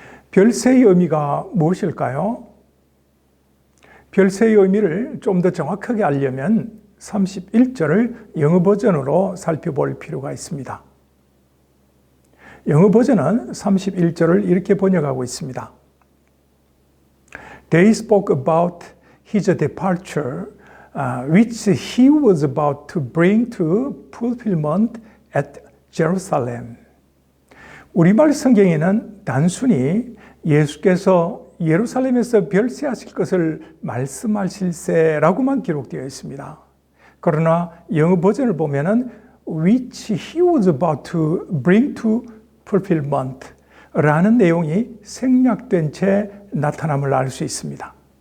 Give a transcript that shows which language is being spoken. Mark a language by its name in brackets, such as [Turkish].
[Korean] 별세의 의미가 무엇일까요? 별세의 의미를 좀 더 정확하게 알려면 31절을 영어 버전으로 살펴볼 필요가 있습니다. 영어 버전은 31절을 이렇게 번역하고 있습니다. [English] They spoke about his departure, which he was about to bring to fulfillment at Jerusalem. [Korean] 우리말 성경에는 단순히 예수께서 예루살렘에서 별세하실 것을 말씀하실세라고만 기록되어 있습니다. 그러나 영어 버전을 보면은 [English] which he was about to bring to fulfillment [Korean] 라는 내용이 생략된 채 나타남을 알 수 있습니다.